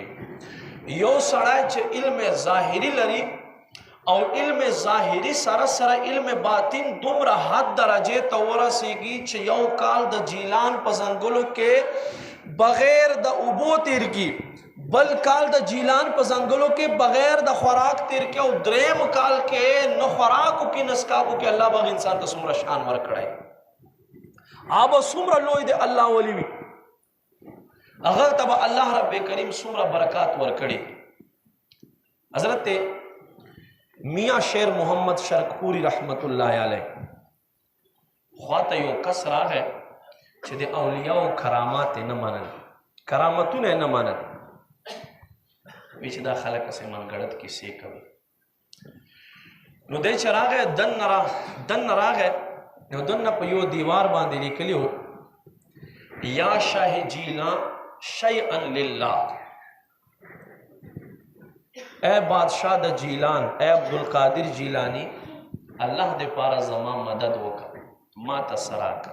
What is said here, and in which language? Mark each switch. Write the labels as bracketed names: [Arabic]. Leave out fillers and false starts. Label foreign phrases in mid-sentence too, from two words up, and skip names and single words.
[Pashto] یو سړی چې علم ظاهري لري او علم ظاهري سره سره علم باطن دومره حد درجې ته ورسېږي چې یو کال د جیلان په ځنګلو کې بغیر د اوبو تېرږي، بل کال د جیلان په ځنګلو کې بغیر د خوراک تېرږي او دریم کال کې نه خوراکو کې نه څښاکو کې الله به انسان ته څومره شان ورکړی. آبا څومره لوی دی الله ولی وي. هغه ته به الله رب کریم څومره برکات ورکړي. حضرت میاں شیر محمد شرقپوری [Arabic] رحمت اللہ علیہ [Pashto] خواته یو کس راغی چې د اولیاء کرامات نه منل، کرامتونه نه منل. وی چې دا خلک اسې منګړت کیسې کوي. نو دی چې راغی دن راغی نو دن په یو دیوار باندې لیکلی و [Arabic] یا شاه جیلان شیئا لله، [Pashto] اے بادشاہ د جیلان، اے عبدالقادر جیلانی، الله دې پاره زما مدد وکړه، ما ته څه راکړه.